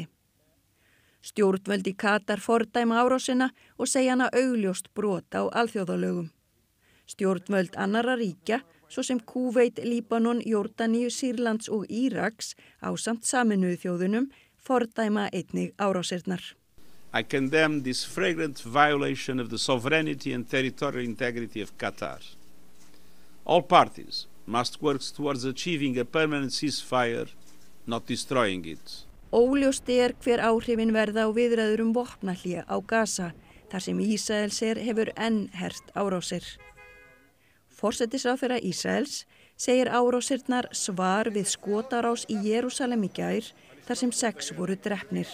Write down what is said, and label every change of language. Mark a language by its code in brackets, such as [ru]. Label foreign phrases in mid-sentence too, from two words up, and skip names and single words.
[is] Stjórnvöld í Katar fordæma árásina og segja hana augljóst brot á alþjóðalögum. Stjórnvöld annarra ríkja, svo sem Kúveit, Líbanon, Jórdaníu, Sýrlands og Íraks ásamt Sameinuðu þjóðunum, fordæma einnig árásirnar. [en] I condemn this flagrant violation of the sovereignty and territorial integrity of Qatar. All parties must work towards achieving a permanent ceasefire, not destroying it. [is] Óljóst hver áhrifin verða á viðræður vopnahlé á Gaza, þar sem Ísraelsher hefur enn hert árásir. Forsætisráðherra Ísraels segir árásirnar svar við skotárás í Jerúsalem í gær, þar sem 6 voru drepnir.